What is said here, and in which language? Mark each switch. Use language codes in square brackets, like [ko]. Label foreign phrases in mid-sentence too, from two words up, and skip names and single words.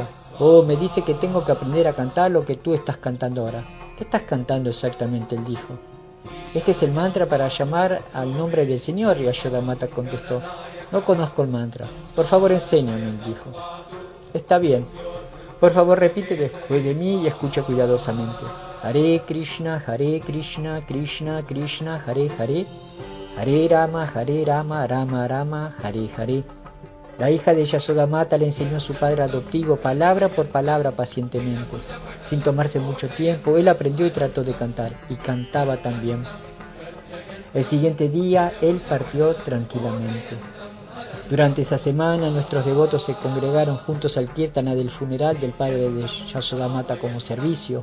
[es] Oh, me dice que tengo que aprender a cantar lo que tú estás cantando ahora. ¿Qué estás cantando exactamente?, él dijo. Este es el mantra para llamar al nombre del Señor, Yasodamata contestó. No conozco el mantra. Por favor, enséñame, él dijo. Está bien. Por favor, repite después de mí y escucha cuidadosamente. [sa] Hare Krishna, Krishna Krishna, Hare Hare. Hare Rama, Rama Rama, Hare Hare. [es] La hija de Yasodamata le enseñó a su padre adoptivo palabra por palabra pacientemente. Sin tomarse mucho tiempo, él aprendió y trató de cantar, y cantaba también. El siguiente día, él partió tranquilamente. Durante esa semana nuestros devotos se congregaron juntos al kirtana del funeral del padre de Yasodamata como servicio.